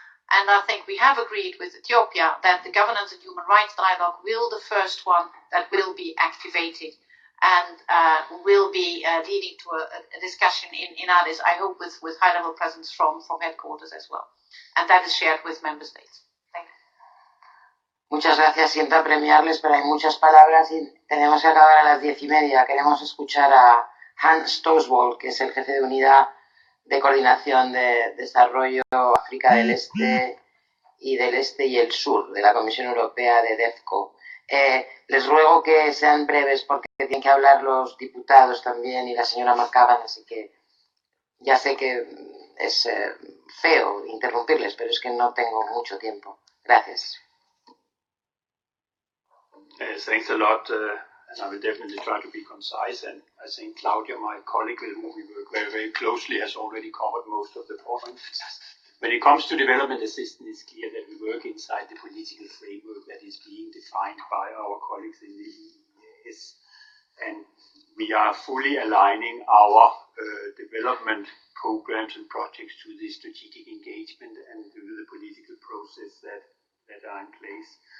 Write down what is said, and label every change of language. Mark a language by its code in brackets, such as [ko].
[en] And I think we have agreed with Ethiopia that the governance and human rights dialogue will be the first one that will be activated and will be leading to a discussion in Addis, I hope with high-level presence from headquarters as well. And that is shared with member states. Thank you. [es] Muchas gracias. Siento apremiarles, pero hay muchas palabras y tenemos que acabar a las 10:30. Queremos escuchar a Hans Stosswold, que es el jefe de unidad de coordinación de desarrollo África del Este y el Sur de la Comisión Europea de DEFCO. Les ruego que sean breves porque tienen que hablar los diputados también y la señora McCavan, así que ya sé que es feo interrumpirles, pero es que no tengo mucho tiempo. Gracias. [en] Thanks a lot, and I will definitely try to be concise. And I think Claudia, my colleague with whom we work very, very closely, has already covered most of the points. When it comes to development assistance, it's clear that we work inside the political framework that is being defined by our colleagues in the EEAS, and we are fully aligning our development programs and projects to the strategic engagement and to the political process that are in place.